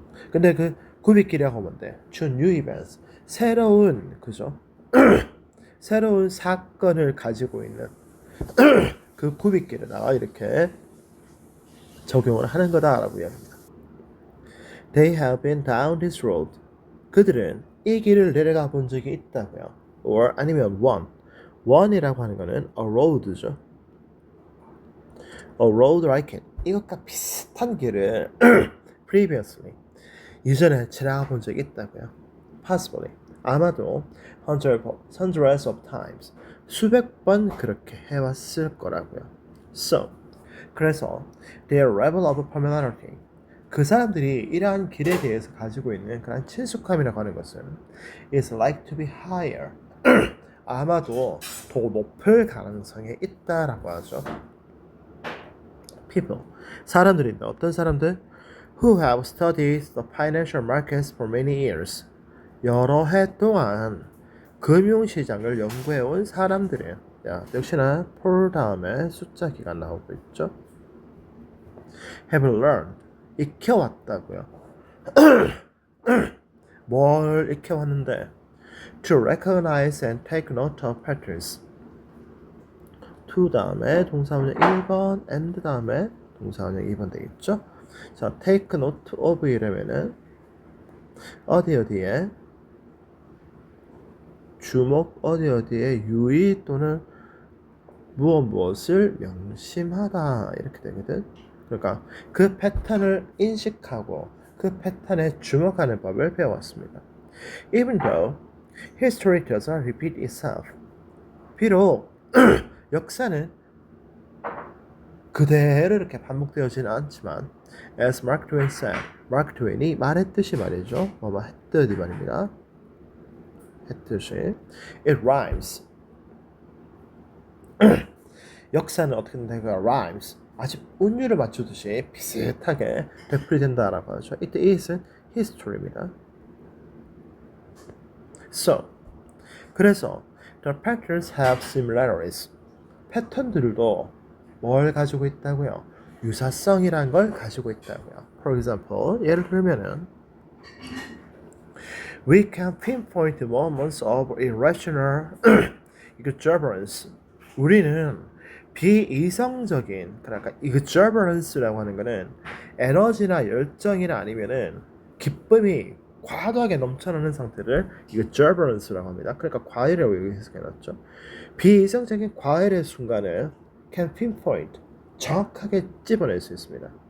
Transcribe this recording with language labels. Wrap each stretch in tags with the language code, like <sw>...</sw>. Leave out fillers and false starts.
<ko>근데 그 구빗길이라고 하면 돼.</ko> <en>to new events.</en> <ko>새로운, 그죠? 새로운 사건을 가지고 있는 그 구빗길에다가 이렇게 적용을 하는 거다라고 이야기합니다.</ko> <en>They have been down this road.</en> <ko>그들은 이 길을 내려가 본 적이 있다고요. or 아니면 one이라고 하는 거는 a road죠.</ko> <en>A road like it.</en> <ko>이것과 비슷한 길을 previously 이전에 지나가 본 적이 있다고요.</ko> <en>Possibly.</en> <ko>아마도</ko> <en>hundreds of times.</en> <ko>수백 번 그렇게 해왔을 거라고요.</ko> <en>So,</en> <ko>그래서</ko> <en>their level of familiarity.</en> <ko>그 사람들이 이러한 길에 대해서 가지고 있는 그런 친숙함이라고 하는 것은</ko> <en>is like to be higher.</en> <ko>아마도 더 높을 가능성이 있다라고 하죠.</ko> <en>People.</en> <ko>사람들인데 어떤 사람들?</ko> <en>Who have studied the financial markets for many years.</en> <ko>여러 해 동안 금융시장을 연구해온 사람들이에요. 야, 역시나 for 다음에 숫자 기가 나오고 있죠.</ko> <en>Have learned.</en> <ko>익혀왔다고요. 뭘 익혀왔는데?</ko> <en>To recognize and take note of patterns.</en> <ko>to 다음에 동사원형 1번 and 다음에 동사원형 2번 되겠죠? 자, take note of 이라면은 어디에 주목 어디에 유의 또는 무엇을 명심하다 이렇게 되거든. 그러니까 그 패턴을 인식하고 그 패턴에 주목하는 법을 배웠습니다.</ko> <en>Even though history does not repeat itself.</en> <ko>비록 역사는 그대로 이렇게 반복되어지는 않지만</ko> <en>as Mark Twain said.</en> <ko>마크 트웨인이 말했듯이 말이죠. 했듯이 말입니다. 했듯이</ko> <en>it rhymes.</en> <ko>역사는 어떻게 된다가 rhymes. 아주 운율을 맞추듯이 비슷하게 되풀이된다라고 하죠.</ko> <en>It is history입니다. So,</en> <ko>그래서</ko> <en>the patterns have similarities.</en> <ko>패턴들도 뭘 가지고 있다고요? 유사성이란 걸 가지고 있다고요.</ko> <en>For example,</en> <ko>예를 들면은</ko> <en>we can pinpoint moments of irrational exuberance.</en> <ko>우리는 비이성적인, 그러니까 exuberance라고 하는 거는 에너지나 열정이나 아니면은 기쁨이 과도하게 넘쳐나는 상태를 exuberance라고 합니다. 그러니까 과열이라고 해석해놨죠. 비이성적인 과열의 순간을</ko> <en>can pinpoint,</en> <ko>정확하게 집어낼 수 있습니다.</ko>